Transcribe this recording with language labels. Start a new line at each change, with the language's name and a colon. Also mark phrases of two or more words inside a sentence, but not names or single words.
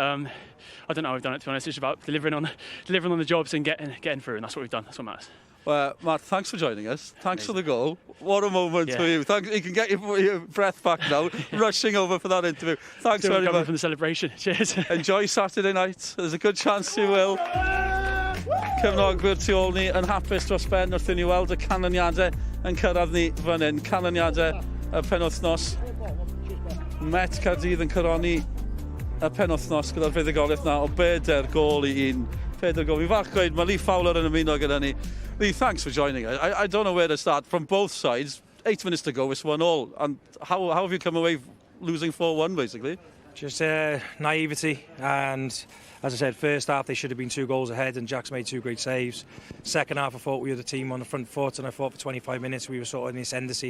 English: I don't know how we've done it, to be honest. It's just about delivering on the jobs and getting through, and that's what we've done. That's what matters. Well, Matt, thanks for joining us. Thanks for the goal. What a moment for you. You can get your breath back now, rushing over for that interview. Thanks Still very much. from the celebration. Cheers. Enjoy Saturday night. There's a good chance you will.
Welsh: Cefnogwyr tu ôl ni yn hapus dros ben wrth i ni weld y canlyniadau yn cyrraedd ni fan hyn. Canlyniadau y penwythnos. Met Cardydd yn cyrroni y penwythnos gyda'r fuddugoliaeth na o 4 gol I 1. 4 gol. Fi'n falch gweud, mae Lee Fowler yn ymuno gyda ni. Lee,
English: thanks for joining us. I don't know where to start. From both sides, 8 minutes to go, it's 1-1. And how have you come away losing 4-1, basically? Just naivety, and as I said, first half they should have been 2 goals ahead, and Jack's made 2 great saves. Second half I thought we were the team on the front foot, and I thought for 25 minutes we were sort of in ascendancy.